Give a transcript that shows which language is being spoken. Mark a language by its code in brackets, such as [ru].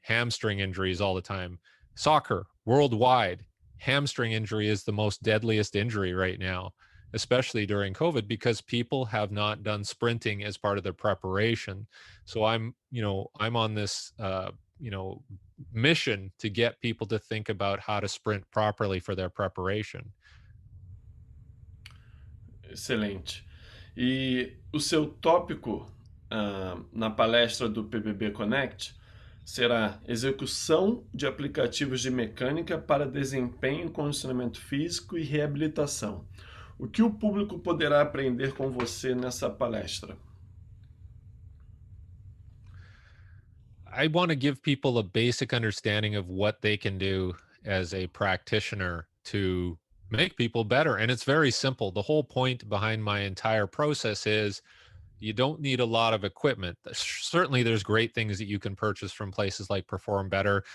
[en] Hamstring injuries all the time. Soccer worldwide, hamstring injury is the most deadliest injury right now, especially during COVID, because people have not done sprinting as part of their preparation. So I'm on this, mission to get people to think about how to sprint properly for their preparation. [pt] Excelente. E o seu tópico na palestra do PBB Connect será execução de aplicativos de mecânica para desempenho, condicionamento físico e reabilitação. O que o público poderá aprender com você nessa palestra? [en] I want to give people a basic understanding of what they can do as a practitioner to make people better. And it's very simple. The whole point behind my entire process is you don't need a lot of equipment. Certainly, there's great things that you can purchase from places like Perform Better.